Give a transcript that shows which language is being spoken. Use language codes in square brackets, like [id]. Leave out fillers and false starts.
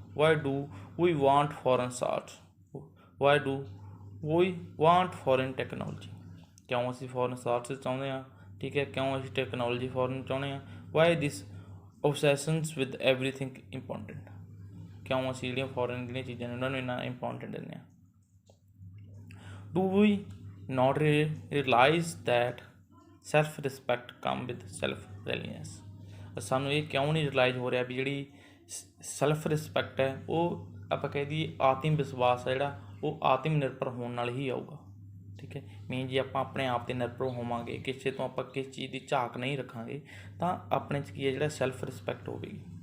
[en] Why do we want foreign salt? Why do we want foreign technology? [pa] ਕਿਉਂ ਅਸੀਂ foreign ਸਾਲਟਸ ਚਾਹੁੰਦੇ ਹਾਂ? ਠੀਕ ਹੈ, ਕਿਉਂ ਅਸੀਂ ਟੈਕਨੋਲੋਜੀ ਫੋਰਨ ਚਾਹੁੰਦੇ ਹਾਂ? [en] Why this obsessions with everything important? [pa] ਕਿਉਂ ਅਸੀਂ ਜਿਹੜੀਆਂ ਫੋਰਨ ਜਿਹੜੀਆਂ ਚੀਜ਼ਾਂ ਨੇ ਉਹਨਾਂ ਨੂੰ ਇੰਨਾ ਇੰਪੋਰਟੈਂਟ ਦਿੰਦੇ ਹਾਂ? [en] Do we not realize that self respect come with self reliance? [pa] ਸਾਨੂੰ ਇਹ ਕਿਉਂ ਨਹੀਂ ਰਿਲਾਈਜ਼ ਹੋ ਰਿਹਾ ਵੀ ਜਿਹੜੀ ਸੈਲਫ ਰਿਸਪੈਕਟ ਹੈ ਉਹ ਆਪਾਂ ਕਹਿ ਦਈਏ ਆਤਮ ਵਿਸ਼ਵਾਸ ਹੈ ਜਿਹੜਾ ਉਹ ਆਤਮ ਨਿਰਭਰ ਹੋਣ ਨਾਲ ਹੀ ਆਊਗਾ। ਠੀਕ ਹੈ, ਮੀਨ ਜੇ ਆਪਾਂ ਆਪਣੇ ਆਪ 'ਤੇ ਨਿਰਭਰ ਹੋਵਾਂਗੇ, ਕਿਸੇ ਤੋਂ ਆਪਾਂ ਕਿਸ ਚੀਜ਼ ਦੀ ਝਾਕ ਨਹੀਂ ਰੱਖਾਂਗੇ, ਤਾਂ ਆਪਣੇ 'ਚ ਕੀ ਹੈ ਜਿਹੜਾ ਸੈਲਫ ਰਿਸਪੈਕਟ ਹੋਵੇਗੀ।